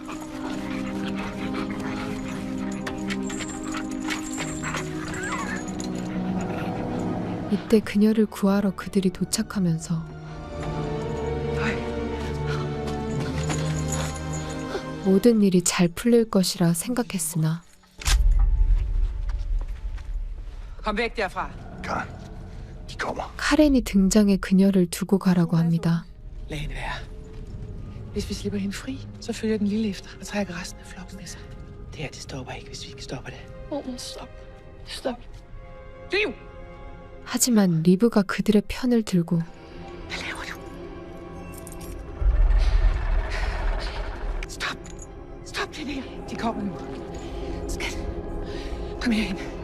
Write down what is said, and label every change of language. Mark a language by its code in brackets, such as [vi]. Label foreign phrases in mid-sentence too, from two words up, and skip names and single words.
[ko] 이때 그녀를 구하러 그들이 도착하면서 모든 일이 잘 풀릴 것이라 생각했으나 [da] Kom væk derfra. Karen, de kommer. [ko] 카렌이 등장해 그녀를 두고 가라고 합니다. [da] Lad hende være. Hvis vi slipper hende fri, så følger den lille efter og trækker resten af flokken med sig. Det her, det stopper ikke, hvis vi ikke stopper det. Mormor, stop. Stop. Liv! [ko] 하지만 리브가 그들의 편을 들고 [da] Hvad laver du? Stop. Stop det der. De kommer nu. Skat. Kom herind.